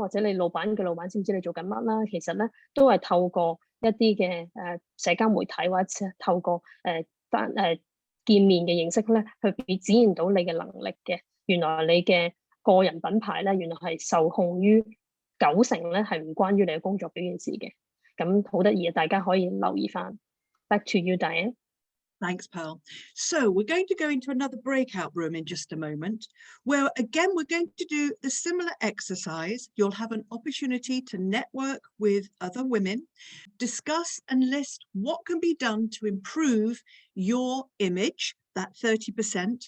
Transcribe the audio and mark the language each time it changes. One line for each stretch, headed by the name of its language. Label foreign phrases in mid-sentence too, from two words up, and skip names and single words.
Cantonese: 或者你老闆嘅老闆知唔知你做緊乜啦？其實咧都係透過一啲嘅社交媒體或者透過見面嘅形式咧，去展現到你嘅能力嘅。原來你嘅個人品牌咧，原來係受控於90%咧係唔關於你嘅工作表現事嘅。咁好得意啊！大家可以留意翻。
English: Back to you, Diane. Thanks, Pearl. So we're going to go into another breakout room in just a moment, where again, we're going to do the similar exercise. You'll have an opportunity to network with other women, discuss and list what can be done to improve your image, that 30%.